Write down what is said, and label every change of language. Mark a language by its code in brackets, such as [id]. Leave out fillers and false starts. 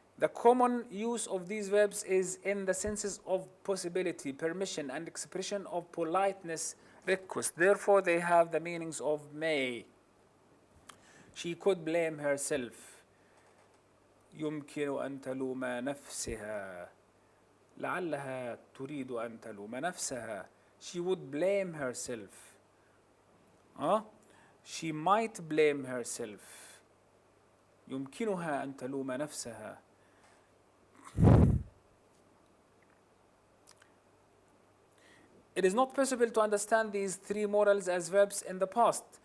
[en] The common use of these verbs is in the senses of possibility, permission, and expression of politeness, request. Therefore, they have the meanings of may. She could blame herself. [ar] يمكن أن تلوم نفسها. لعلها تريد أن تلوم نفسها. [en] She would blame herself. She might blame herself. [ar] يمكنها أن تلوم نفسها. [en] It is not possible to understand these three modals as verbs in the past.